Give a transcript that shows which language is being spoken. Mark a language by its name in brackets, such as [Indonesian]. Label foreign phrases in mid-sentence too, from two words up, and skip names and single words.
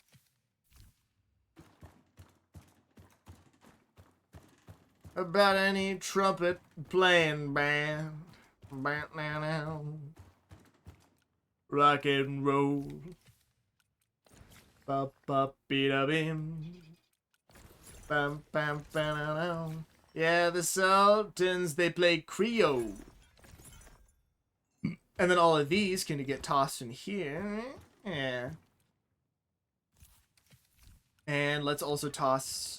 [English] About any trumpet playing band. Rock and roll. Ba-ba-be-da-bim. Bam, bam, bam. Yeah, the Sultans, they play Creole. And then all of these can get tossed in here. Yeah. And let's also toss...